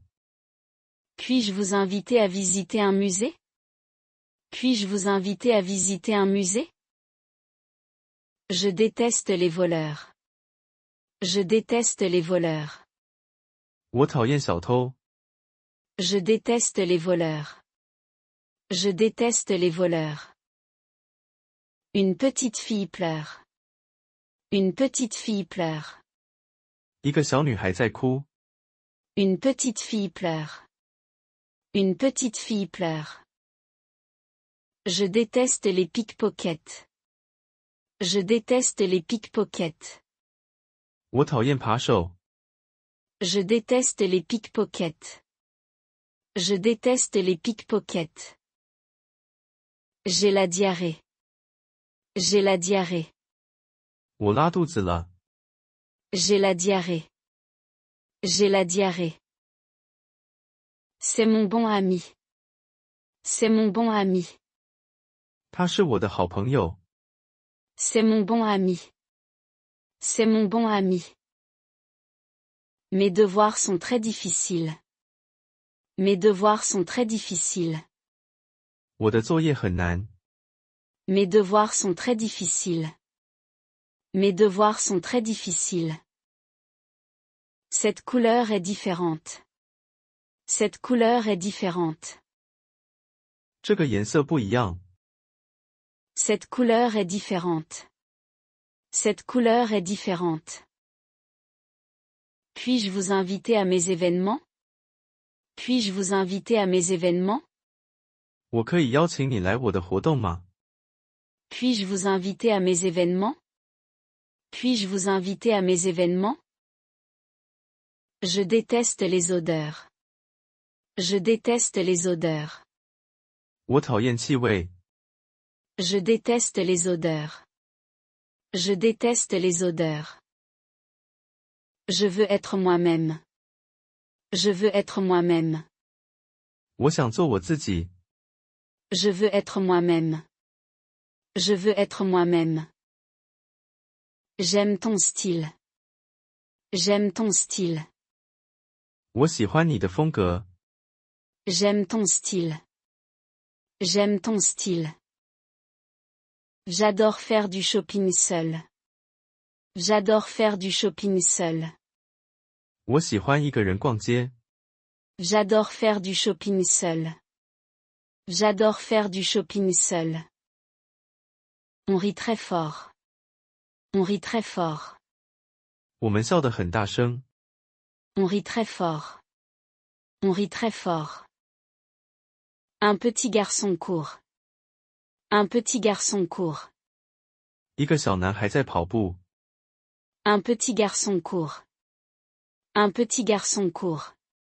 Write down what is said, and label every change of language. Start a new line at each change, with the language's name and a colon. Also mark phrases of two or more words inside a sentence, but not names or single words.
French: Puis-je vous inviter à visiter un musée? Puis-je vous inviter à visiter un musée? Je déteste les voleurs. Je déteste les voleurs.
Chinese: 我讨厌小偷。
French: Je déteste les voleurs. Je déteste les voleurs. Une petite fille pleure. Une petite fille pleure.
Chinese: 一个小女孩在哭。
French: Une petite fille pleure. Une petite fille pleure. Je déteste les pickpockets. Je déteste les pickpockets.
Chinese: 我讨厌扒手。
French: Je déteste les pickpockets. Je déteste les pickpockets. J'ai la diarrhée. J'ai la diarrhée.
Chinese: 我拉肚子了。
French: J'ai la diarrhée. J'ai la diarrhée. C'est mon bon ami. C'est mon bon ami.
Chinese: 他是我的好朋友。
French: C'est mon bon ami. C'est mon bon ami. Mes devoirs sont très difficiles. Mes devoirs sont très difficiles.
Chinese: 我的作业很难。
French: Mes devoirs sont très difficiles. Mes devoirs sont très difficiles. Cette couleur est différente. Cette couleur est différente.
Chinese: 这个颜色不一样。
French: Cette couleur est différente. Cette couleur est différente. Puis-je vous inviter à mes événements? Puis-je vous inviter à mes événements?
Chinese: 我可以邀请你来我的活动吗？
French: Puis-je vous inviter à mes événements? Puis-je vous inviter à mes événements? Je déteste les odeurs. Je déteste les odeurs.
Chinese: 我讨厌气味。
French: Je déteste les odeurs. Je déteste les odeurs. Je veux être moi-même. Je veux être moi-même.
Chinese: 我想做我自己。
French: Je veux être moi-même. Je veux être moi-même. J'aime ton style. J'aime ton style.
Chinese: 我喜欢你的风格。
French: J'aime ton style. J'aime ton style. J'adore faire du shopping seul. J'adore faire du shopping seul.
Chinese: 我喜欢一个人逛街。
French: J'adore faire du shopping seul. J'adore faire du shopping seul. On rit très fort. On rit très fort.
Chinese: 我们笑得很大声。
French: On rit très fort. On rit très fort. Un petit garçon court. Un petit garçon court.
Chinese: 一个小男孩在跑步。
French: Un petit garçon court. Un petit garçon court.